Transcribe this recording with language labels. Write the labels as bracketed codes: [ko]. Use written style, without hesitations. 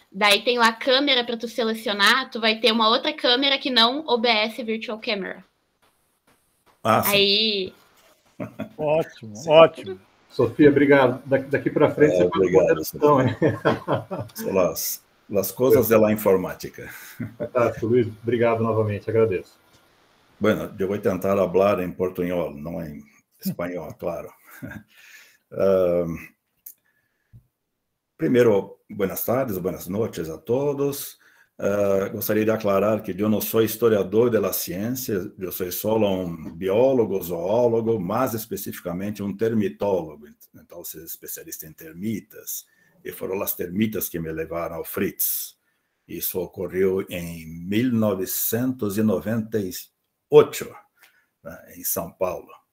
[pt] Daí tem lá câmera para tu selecionar, tu vai ter uma outra câmera que não OBS Virtual Camera. Sim. Ótimo. Sofia, obrigado. Daqui para frente você pode obrigado, Sofia. As coisas da informática. Fantástico, Luís. Obrigado novamente, agradeço. [es] Bueno, yo voy a tentar hablar en portuñol, no en español, claro. Primero, buenas tardes, buenas noches a todos. [pt] Gostaria de aclarar que eu não sou historiador da ciência, eu sou só um biólogo, zoólogo, mais especificamente um termitólogo, então sou especialista em termitas, e foram as termitas que me levaram ao Fritz. Isso ocorreu em 1998, né, em São Paulo.